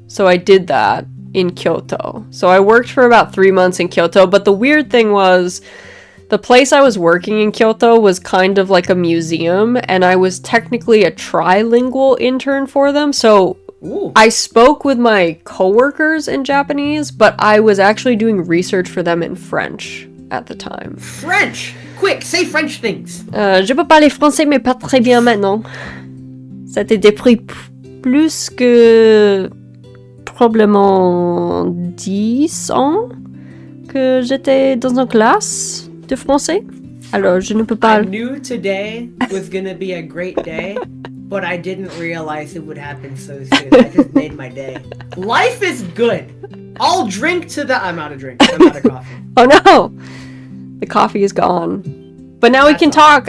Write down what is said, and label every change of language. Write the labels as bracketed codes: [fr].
[en] So I did that in Kyoto. So I worked for about 3 months in Kyoto, but the weird thing was the place I was working in Kyoto was kind of like a museum, and I was technically a trilingual intern for them, so I spoke with my coworkers in Japanese, but I was actually doing research for them in French at the time. French! Quick, say French things! [fr] Je peux parler français, mais pas très bien maintenant. Ça a été pris plus que probablement 10 ans que j'étais dans une classe de français. Alors, je ne peux pas... [en] I knew today was gonna be a great day. But I didn't realize it would happen so soon. I just made my day. Life is good. I'll drink to the... I'm out of drink. I'm out of coffee. Oh no! The coffee is gone. But now we can talk.